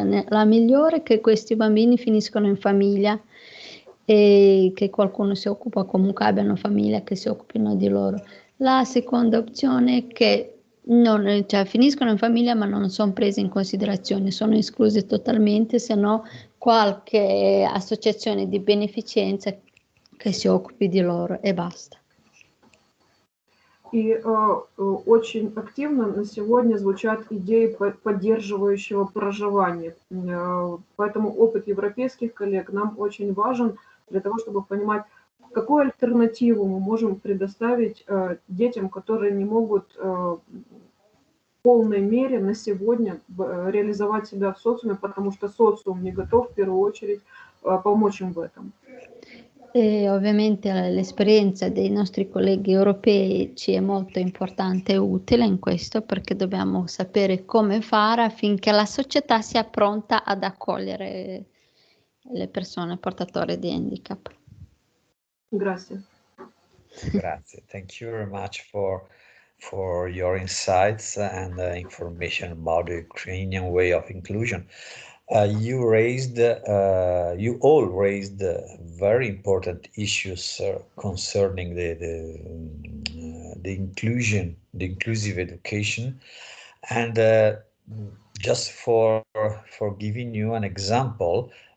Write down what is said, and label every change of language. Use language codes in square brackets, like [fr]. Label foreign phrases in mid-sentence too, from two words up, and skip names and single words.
[it] La migliore è che questi bambini finiscono in famiglia e che qualcuno si occupa, comunque abbiano famiglia che si occupino di loro. La seconda opzione è che cioè, finiscono in famiglia ma non sono presi in considerazione, sono esclusi totalmente, se no qualche associazione di beneficenza che si occupi di loro e basta. [ru] И очень активно на сегодня звучат идеи поддерживающего проживания. Поэтому опыт европейских коллег нам очень важен для того, чтобы понимать, какую альтернативу мы можем предоставить детям, которые не могут в полной мере на сегодня реализовать себя в социуме, потому что социум не готов в первую очередь помочь им в этом. [it] E ovviamente l'esperienza dei nostri colleghi europei ci è molto importante e utile in questo, perché dobbiamo sapere come fare affinché la società sia pronta ad accogliere le persone portatori di handicap. Grazie. Grazie. [en] Thank you very much for your insights and information about the Ukrainian way of inclusion. You all raised very important issues concerning the inclusion, the inclusive education, and just for giving you an example,